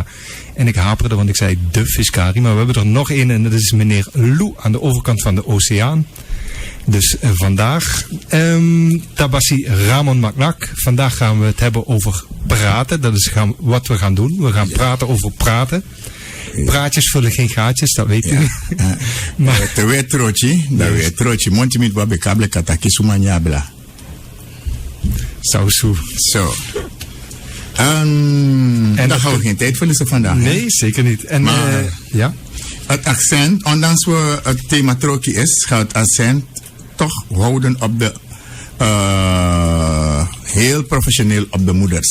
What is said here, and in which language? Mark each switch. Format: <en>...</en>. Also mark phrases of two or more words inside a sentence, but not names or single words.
<nl>En ik haperde, want ik zei de fiscari, maar we hebben er nog één en dat is meneer Lou aan de overkant van de oceaan. Dus vandaag Tabassi Ramon Maknak. Vandaag gaan we het hebben over praten. Dat is wat we gaan doen. We gaan praten over praten. Praatjes vullen geen gaatjes, dat weet u. Maar te weet trochi, monti mit wabe kable kataki sumanyabla. Zo. En daar gaan we geen tijd verliezen vandaag. Nee, zeker niet. En maar, ja. Het accent, ondanks we het thema trochi is, gaat het accent toch houden op de heel professioneel op de moeders.</nl>